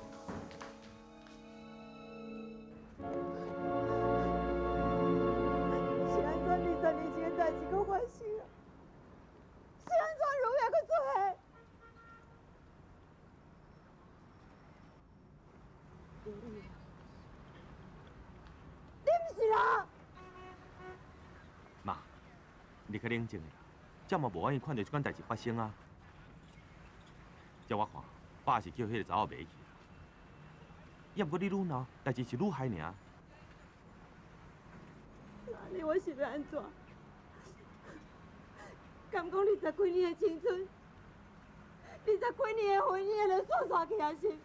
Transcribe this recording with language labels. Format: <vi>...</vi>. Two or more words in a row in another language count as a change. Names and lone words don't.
<nan>是安怎20年前的代志搁发生啊？是安怎如也搁做下？你不是人！妈，你较冷静啦，这嘛无愿意看到这款代志发生啊。照我看，爸是叫迄个查某袂去。要不过你愈闹，代志是愈害尔。那你我是要安怎？敢讲20几年的青春，20几年的婚姻，就煞煞去啊是？</nan>